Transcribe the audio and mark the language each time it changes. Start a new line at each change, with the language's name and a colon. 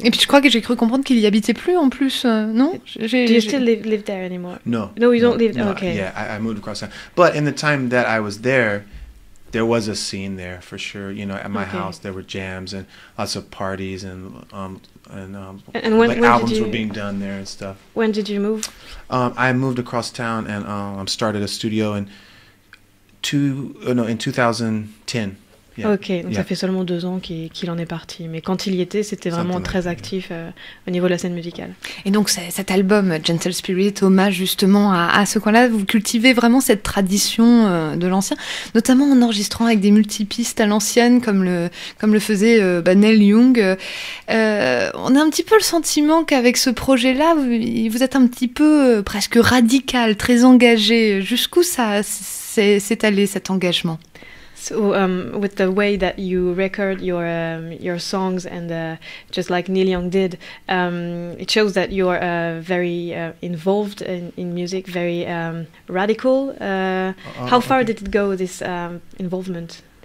French: Et puis je crois que j'ai cru comprendre qu'il y habitait plus en plus, non?
English: Do you still live there anymore? No. No, you don't live there? No, okay. Yeah, I moved across town. But in the time that I was there was a scene there for sure. You know, at my house there were jams and lots of parties and when, like albums were being done there and stuff. When did you move? I moved across town and started a studio in 2010. Yeah.
French: Ok, donc ça fait seulement 2 ans qu'il en est parti. Mais quand il y était, c'était vraiment très actif au niveau de la scène musicale. Et donc cet album, Gentle Spirit, hommage justement à ce coin-là, vous cultivez vraiment cette tradition de l'ancien, notamment en enregistrant avec des multipistes à l'ancienne, comme le faisait Neil Young. On a un petit peu le sentiment qu'avec ce projet-là, vous êtes un petit peu presque radical, très engagé. Jusqu'où ça s'est allé, cet engagement?
English: So with the way that you record your songs and just like Neil Young did, it shows that you are very involved in music, very radical. How far did it go, this involvement?